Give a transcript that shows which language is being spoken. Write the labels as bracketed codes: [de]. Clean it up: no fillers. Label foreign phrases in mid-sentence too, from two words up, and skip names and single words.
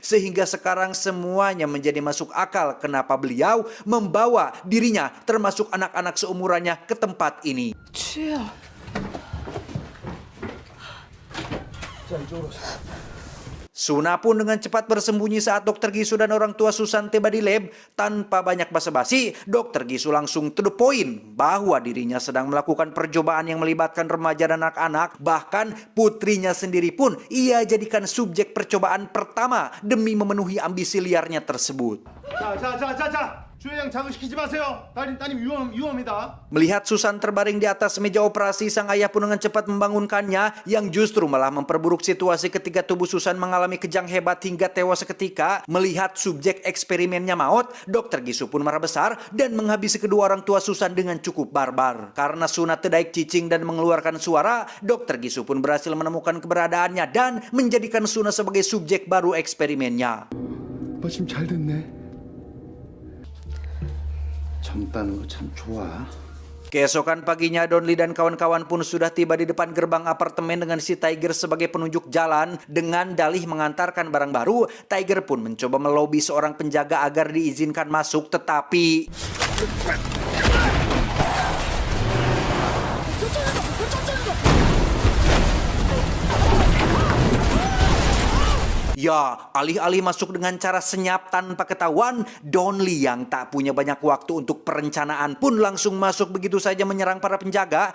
[id] Sehingga sekarang semuanya menjadi masuk akal kenapa beliau membawa dirinya termasuk anak-anak seumurannya ke tempat ini. Suna pun dengan cepat bersembunyi saat Dr. Gisu dan orang tua Susan tiba di lab. Tanpa banyak basa-basi, Dr. Gisu langsung [en] to the point [id] bahwa dirinya sedang melakukan percobaan yang melibatkan remaja dan anak-anak. Bahkan putrinya sendiri pun ia jadikan subjek percobaan pertama demi memenuhi ambisi liarnya tersebut. [ko] 자. 주회장 자극시키지 마세요. 따님 위험합니다. [id] Melihat Susan terbaring di atas meja operasi, sang ayah pun dengan cepat membangunkannya, yang justru malah memperburuk situasi ketika tubuh Susan mengalami kejang hebat hingga tewas seketika. Melihat subjek eksperimennya maut, Dr. Gisu pun marah besar dan menghabisi kedua orang tua Susan dengan cukup barbar. Karena Suna tedaik cicing dan mengeluarkan suara, Dr. Gisu pun berhasil menemukan keberadaannya dan menjadikan Suna sebagai subjek baru eksperimennya. [ko] 오빠 지금 잘 됐네. 젊다는 거 참 좋아. [id] Keesokan paginya, Donli dan kawan-kawan pun sudah tiba di depan gerbang apartemen dengan si Tiger sebagai penunjuk jalan. Dengan dalih mengantarkan barang baru, Tiger pun mencoba melobi seorang penjaga agar diizinkan masuk, tetapi... Ya, alih-alih masuk dengan cara senyap tanpa ketahuan, Donli yang tak punya banyak waktu untuk perencanaan pun langsung masuk begitu saja menyerang para penjaga.